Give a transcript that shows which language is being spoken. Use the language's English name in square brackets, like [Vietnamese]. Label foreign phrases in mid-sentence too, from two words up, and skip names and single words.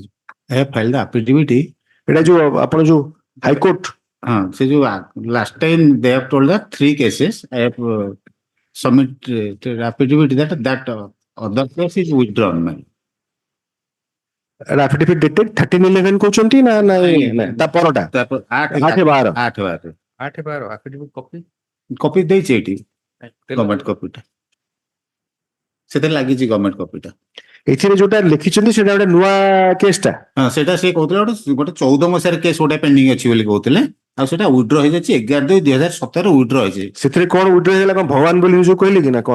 [English] I have filed the affidavit. It is you High Court. Last time they have told that 3 cases. I have submitted affidavit that other case is withdrawn. An affidavit dated 13/11 [Odia] କହୁଛନ୍ତି ନା ତା ପରଠୁ [English] 8/12 affidavit copy. [Odia] Copy ଦେଇଛି ଏଠି ଗଭର୍ଣ୍ଣମେଣ୍ଟ କପିଟା ସେଥିରେ ଲାଗିଛି ଗଭର୍ଣ୍ଣମେଣ୍ଟ କପିଟା ଏଥିରେ ଯୋଉଟା ଲେଖିଛନ୍ତି ସେଟା ଗୋଟେ ନୂଆ କେସଟା ହଁ ସେଟା ସେ କହୁଥିଲେ ଗୋଟେ 14 ମସିହାରେ କେସ୍ ଗୋଟେ ପେଣ୍ଡିଂ ଅଛି ବୋଲି କହୁଥିଲେ ଆଉ ସେଟା ୱିଡ୍ର ହେଇଯାଇଛି 11/2/2017 ୱିଡ୍ର ହେଇଛି ସେଥିରେ କଣ ୱିଡ୍ର ହେଇଗଲା କଣ ଭଗବାନ ବୋଲି ଯୋଉ କହିଲେ କି ନା କଣ